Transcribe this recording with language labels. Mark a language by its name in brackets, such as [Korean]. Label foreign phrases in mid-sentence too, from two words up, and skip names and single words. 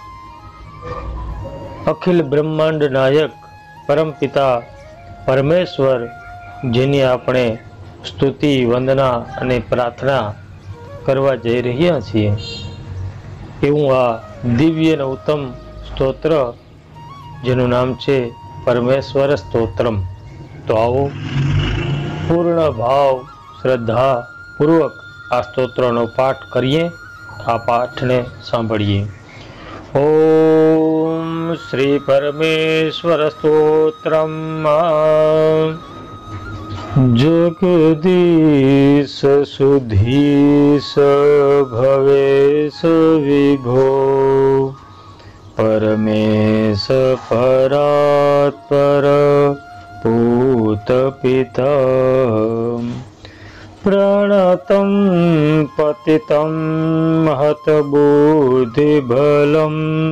[Gujarati] અખિલ બ્રહ્માંડ નાયક પરમપિતા પરમેશ્વર, જેની આપણે સ્તુતિ, વંદના અને પ્રાર્થના કરવા જઈ રહ્યા છીએ, એવું આ દિવ્ય અને ઉત્તમ સ્તોત્ર, જેનું નામ છે પરમેશ્વર સ્તોત્રમ। તો આવો પૂર્ણ ભાવ શ્રદ્ધા પૂર્વક આ સ્તોત્રનો પાઠ કરીએ, આ પાઠને સાંભળીએ। ઓમ શ્રી પરમેશ્વર સ્તોત્રમ। [Sanskrit] जगदीश सुधीश भवेश विभो परमेश परात्पर पूत पिता प्रणतं पतितं महत बुद्धिबलं